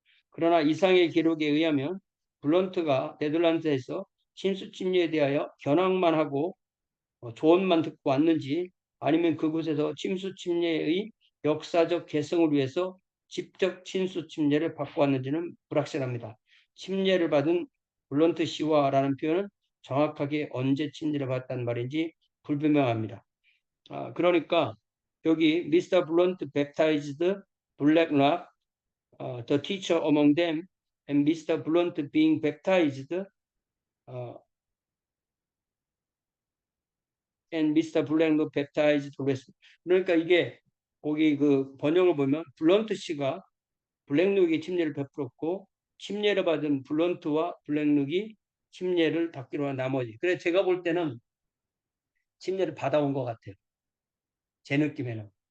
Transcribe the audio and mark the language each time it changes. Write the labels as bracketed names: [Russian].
[Korean] 그러나 이상의 기록에 의하면 블런트가 네덜란드에서 침수 침례에 대하여 견학만 하고 조언만 듣고 왔는지 아니면 그곳에서 침수 침례의 역사적 개성을 위해서 직접 침수 침례를 받고 왔는지는 불확실합니다. 침례를 받은 블런트 씨와라는 표현은 정확하게 언제 침례를 받았다는 말인지 불분명합니다. 그러니까 여기 Mr. [English] Blunt baptized Blacklock, the teacher among them, and Mr. Blunt being baptized, and Mr. Blacklock baptized the rest. [Korean] 그러니까 이게 거기 그 번역을 보면 블런트 씨가 블랙룩이 침례를 베풀었고 침례를 받은 블런트와 블랙룩이 침례를 받기로 한 나머지. 그래서 제가 볼 때는 침례를 받아온 것 같아요. 제 느낌에는.